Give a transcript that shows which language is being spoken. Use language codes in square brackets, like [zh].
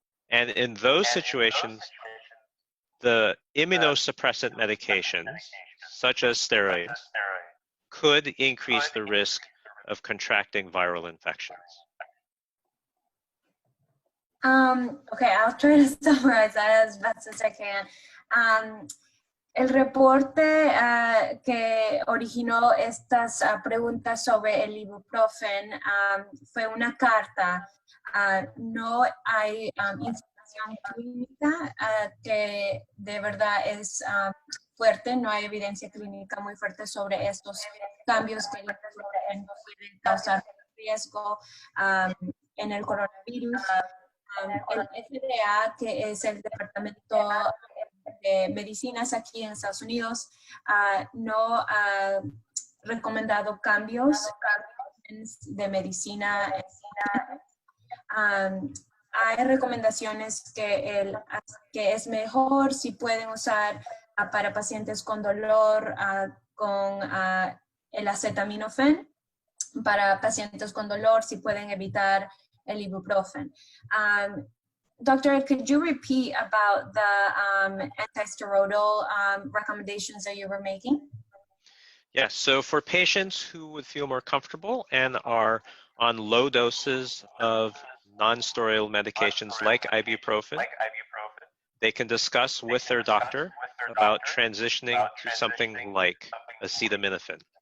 [en] And in those situations, the immunosuppressant medications, such as steroids, could increase the risk of contracting viral infections. Okay, I'll try to summarize that as best as I can. [es] El reporte que originó estas preguntas sobre el ibuprofen fue una carta. No hay información clínica que de verdad es fuerte, no hay evidencia clínica muy fuerte sobre estos cambios que pueden causar riesgo en el coronavirus. El FDA, que es el Departamento de Medicinas aquí en Estados Unidos, no ha recomendado cambios de medicina. Hay recomendaciones que es mejor si pueden usar para pacientes con dolor con el acetaminofén, para pacientes con dolor si pueden evitar el ibuprofen. [en] Doctor, could you repeat about the anti-steroidal recommendations that you were making? Yes, so for patients who would feel more comfortable and are on low doses of non-steroidal medications like ibuprofen, they can discuss with their doctor about transitioning to something like acetaminophen.